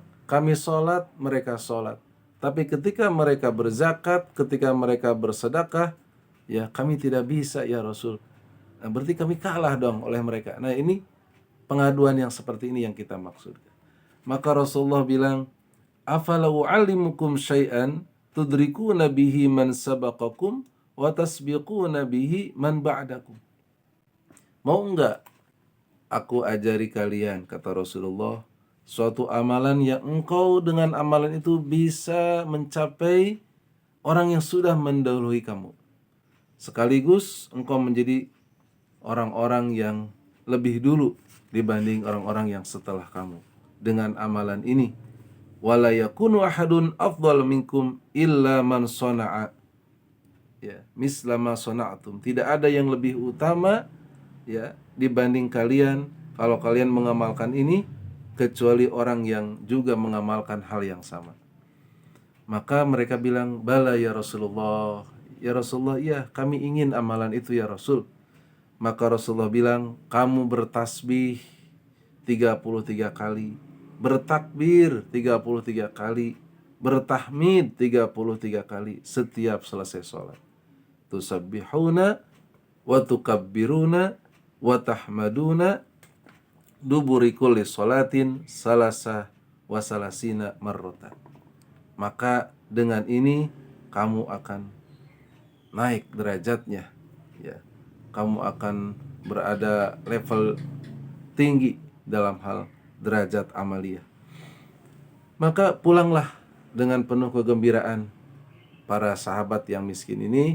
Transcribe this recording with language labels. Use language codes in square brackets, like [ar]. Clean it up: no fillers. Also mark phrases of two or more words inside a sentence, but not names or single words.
[id] Kami sholat, mereka sholat. Tapi ketika mereka berzakat, ketika mereka bersedekah, ya, kami tidak bisa, [ar] يا رسول. [id] Nah, berarti kami kalah dong oleh mereka. Nah, ini pengaduan yang seperti ini yang kita maksudkan. Maka Rasulullah bilang, [ar] أفلا أعلمكم شيئا تدركون به من سبقكم وتسبقون به من بعدكم. [id] Mau enggak aku ajari kalian, kata Rasulullah, suatu amalan yang engkau dengan amalan itu bisa mencapai orang yang sudah mendahului kamu, sekaligus engkau menjadi orang-orang yang lebih dulu dibanding orang-orang yang setelah kamu dengan amalan ini. [ar] ولا يكون أحد أفضل منكم إلا من صنع, ya, مثل ما صنعتم. [id] Tidak ada yang lebih utama, ya, dibanding kalian kalau kalian mengamalkan ini, kecuali orang yang juga mengamalkan hal yang sama. Maka mereka bilang, [ar] بلى يا رسول الله. يا رسول الله, [id] iya, kami ingin amalan itu, [ar] يا رسول. [id] Maka Rasulullah bilang, kamu bertasbih 33 kali, bertakbir 33 kali, bertahmid 33 kali setiap selesai sholat. [ar] تسبحون وتكبرون وتحمدون دبر كل صلاة ثلاثا وثلاثين مرة. [id] Maka dengan ini kamu akan naik derajatnya, ya. Kamu akan berada level tinggi dalam hal derajat amaliyah. Maka pulanglah dengan penuh kegembiraan para sahabat yang miskin ini.